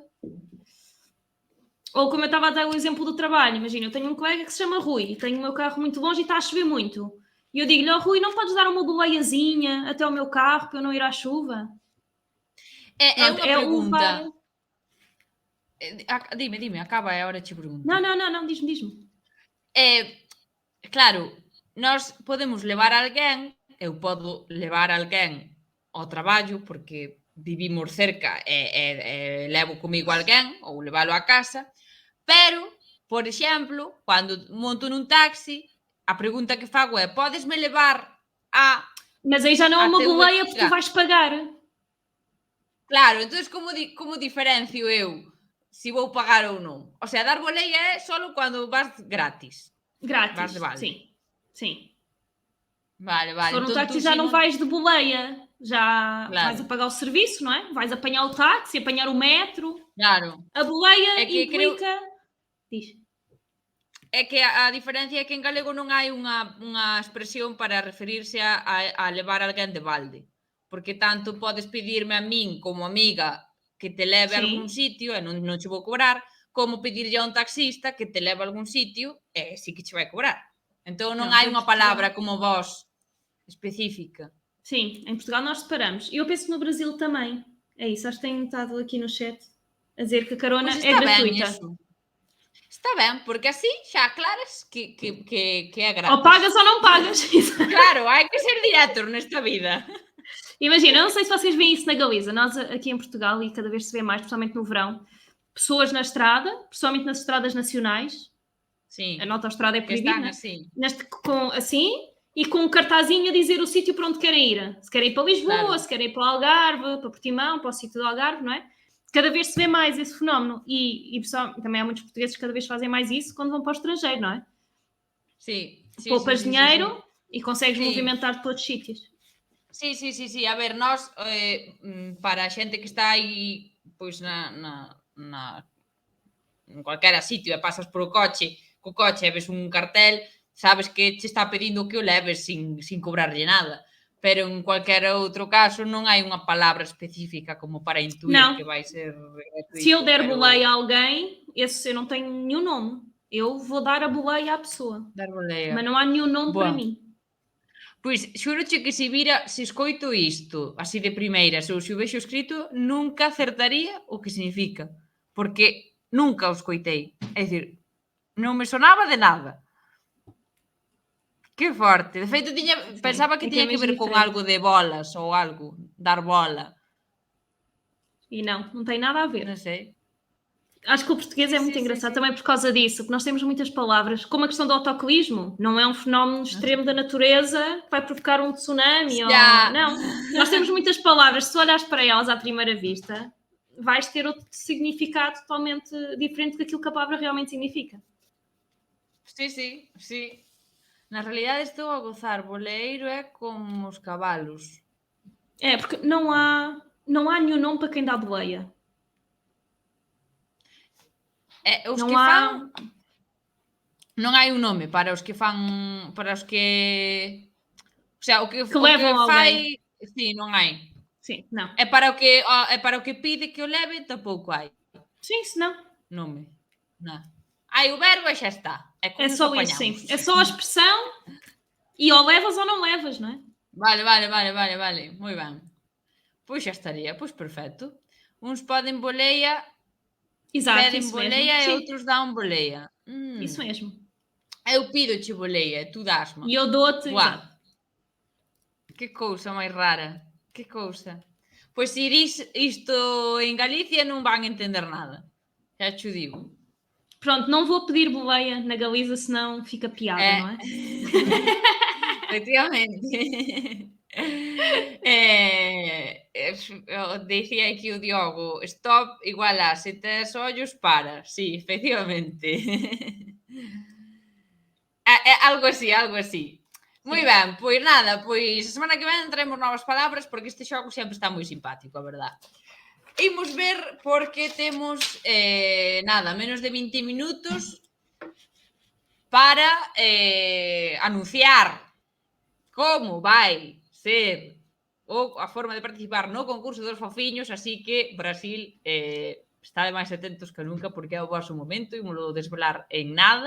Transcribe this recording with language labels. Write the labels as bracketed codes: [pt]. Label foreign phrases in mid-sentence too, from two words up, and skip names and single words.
[pt] Ou como eu estava a dar o exemplo do trabalho, imagina, eu tenho um colega que se chama Rui, tenho o meu carro muito longe e está a chover muito. E eu digo-lhe: oh, Rui, não podes dar uma boleiazinha até ao meu carro para eu não ir à chuva? É uma pergunta. [gl] Dime, acaba, é a hora de te perguntar. [pt] Não, diz-me. [gl] Claro, nós podemos levar alguén, eu podo levar alguén ao traballo porque vivimos cerca e levo comigo alguén ou levalo a casa, pero, por exemplo, cando monto nun taxi, a pregunta que fago é: podesme levar a... [pt] Mas aí já não é uma boleia porque tu vais pagar. [gl] Claro, entón como diferencio eu se vou pagar ou non? [es] O sea, [gl] dar boleia é solo cando vas gratis. Vas de balde. Sim. Vale. [pt] Se for um táxi já não vais de boleia. Já vais a pagar o serviço, não é? Vais apanhar o táxi, apanhar o metro. Claro. A boleia implica... Diz. [gl] É que a diferencia é que en galego non hai unha expresión para referirse a levar alguén de balde. Porque tanto podes pedirme a min como amiga que te leve a algún sitio e non che vou cobrar, como pedirlle a un taxista que te leve a algún sitio e sí que che vai cobrar. Entón non Non, hai [pt] em [gl] unha [pt] Portugal- [gl] palabra como vós específica. [pt] Sim, em Portugal nós separamos. E eu penso que no Brasil também. É isso, acho que tenho estado aqui no chat a dizer que a carona Pois é [gl] está ben [pt] gratuita. [gl] iso. Está ben, porque así xa aclaras que é gratis. [pt] Ou pagas ou não pagas. [gl] Claro, hai que ser diretos nesta vida. [pt] Imagina, eu não sei se vocês veem isso na Galiza. Nós aqui em Portugal, e cada vez se vê mais, principalmente no verão, pessoas na estrada, principalmente nas estradas nacionais, Sim, a autoestrada é [gl] que [pt] proibida, [gl] están [pt] né? [gl] así. [pt] Assim, e com um cartazinho a dizer o sítio para onde querem ir. Se querem ir para Lisboa, Claro. se querem ir para o Algarve, para Portimão, para o sítio do Algarve, não é? Cada vez se vê mais esse fenómeno. E pessoal, também há muitos portugueses que cada vez fazem mais isso quando vão para o estrangeiro, não é? [gl] Sí, sí, [pt] Poupas [gl] sí, sí, [pt] dinheiro [gl] sí, [pt] e consegues [gl] Sí. [pt] movimentar-te para outros sítios. [gl] sí. Sí. A ver, nós, para a xente que está aí, pois en cualquera sitio e pasas por o coche, co coche e ves un cartel, sabes que che está pedindo que o leves sin cobrarlle nada. Pero en cualquer outro caso non hai unha palabra específica como para intuir Non. que vai ser gratuito. [pt] Se eu der [gl] pero- [pt] boleia a alguém, esse eu não tenho nenhum nome. Eu vou dar a boleia à pessoa. Dar boleia. Mas não há nenhum nome Boa. para mim. [gl] Pois, xúroche que se escoito isto, así de primeiras, ou se o vexo escrito, nunca acertaría o que significa. Porque nunca o escoitei. É dicir, non me sonaba de nada. Que forte. De feito, pensaba que [pt] é que [gl] tiña [pt] é [gl] que ver [pt] mesmo [gl] con [pt] diferente. [gl] algo de bolas ou algo, dar bola. [pt] E não tem nada a ver. [gl] Non sei. [pt] Acho que o português é muito Sim, engraçado sim. também por causa disso, porque nós temos muitas palavras, como a questão do autocolismo, não é um fenómeno extremo da natureza que vai provocar um tsunami Já. ou... Não, nós temos muitas palavras, se olhares para elas à primeira vista, vais ter outro significado totalmente diferente daquilo que a palavra realmente significa. [gl] Sí. [pt] Na realidade estou a gozar. Boleiro é como os cavalos. É, porque não há nenhum nome para quem dá boleia. [gl] Os [pt] Não [gl] que [pt] há... [gl] fan... Non hai un nome para os que fan... Para os que... [es] O sea, [gl] o que [pt] levam [gl] fai... Sí, non hai. [pt] Sim, não. [gl] É para o que pide que o leve, tampouco hai [pt] Sim, se não. [gl] nome. Non. Hai o verbo e xa está. E con [pt] É só isso, sim. É só a expressão e ou levas ou não levas, não é? [gl] Vale. Moi ben. Pois xa estaría. Pois perfecto. Uns poden boleia, [pt] Exato, [gl] peden [pt] isso [gl] boleia [pt] mesmo. [gl] e [pt] Sim, [gl] outros dan boleia. [pt] isso mesmo. [gl] Eu pido-che boleia e tu dasma. [pt] E eu dou-te... [gl] Buah. [pt] Exato. [gl] Que cousa máis rara. Que cousa. Pois se dis isto en Galicia non van entender nada. Xa cho digo. [pt] Pronto, não vou pedir boleia na Galiza, senão fica piada, não é? [gl] Efectivamente. Decía aquí o Diogo, stop igual a se tes ollos para. Sí, efectivamente. Algo así. Moi ben, pois nada, pois a semana que ven traemos novas palabras porque este xogo sempre está moi simpático, a verdad. Imos ver porque temos menos de 20 minutos para anunciar como vai ser a forma de participar no concurso dos fofiños, así que Brasil está máis atentos que nunca porque é o vosso momento e molo desvelar en nada.